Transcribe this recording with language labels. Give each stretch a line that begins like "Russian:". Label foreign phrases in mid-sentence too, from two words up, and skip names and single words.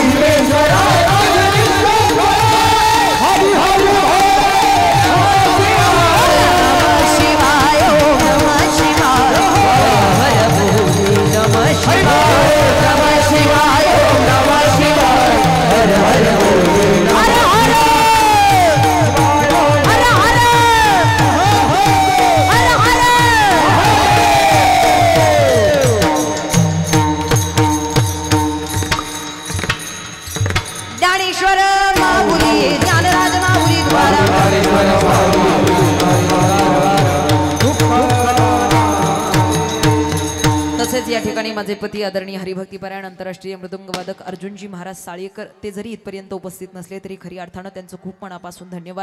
Sanskrit: नमः शिवाय ओम नमः शिवाय,
Hindi: हर हर बोले
Sanskrit: नमः शिवाय, नमः शिवाय ओम नमः शिवाय,
Hindi: हर हर बोले हर हर हर हर हर हर.
Marathi: ज्ञानेश्वर माऊली, ज्ञानराज माऊली द्वारा. तसेच या ठिकाणी माझे पती आदरणीय हरिभक्तीपरायण आंतरराष्ट्रीय मृदुंगवादक अर्जुनजी महाराज साळेकर, ते जरी इथपर्यंत उपस्थित नसले तरी खरी अर्थानं त्यांचं खूप मनापासून धन्यवाद.